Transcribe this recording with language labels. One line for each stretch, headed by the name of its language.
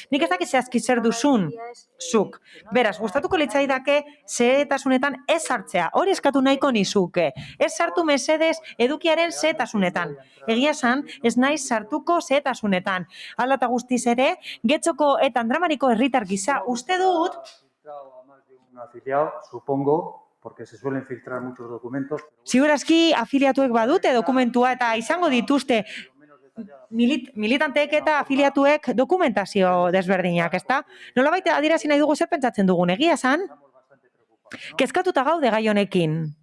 Basque: Nik ez dakit zehazki zer duzun, zuk. Beraz, gustatuko litzaidake zehetasunetan ez sartzea. Hori eskatu nahiko nizuke. Ez sartu mesedez edukiaren zehetasunetan. Egia esan, ez naiz sartuko zehetasunetan. Hala eta guztiz ere, Getxoko eta Andramariko herritar gisa uste dut...
Spanish: afiliado, supongo, porque se suelen filtrar muchos documentos.
Basque: Ziurazki afiliatuek badute dokumentua eta izango dituzte militanteek eta afiliatuek dokumentazio desberdinak, ezta? Nolabait adierazi nahi dugu zer pentsatzen dugun, egia esan? Kezkatuta gaude gai honekin.